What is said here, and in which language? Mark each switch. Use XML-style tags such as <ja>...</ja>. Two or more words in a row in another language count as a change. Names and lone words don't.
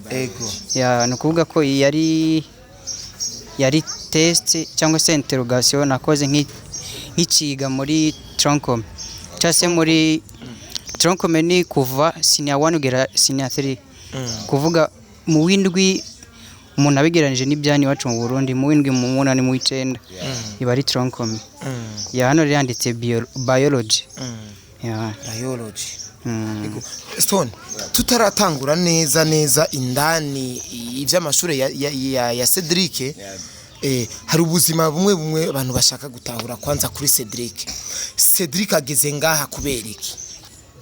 <rn>No kuvuga ko yari test cyangwa se interrogation nakoze nk'iciga muri troncome cyase muri troncome ni kuva senior 1 ugera senior 3. Kuvuga mu windwi umuntu abigeranije n'ibyani wacu mu Burundi mu windwi mu 8 mu 9 iba ari troncome. Hano yanditse biology. Stone tutaratangura neza indani iby'amashuri ya Cedric hari ubuzima bumwe abantu bashaka gutahura kwanza kuri Cedric ageze ngaha kubera iki?</rn>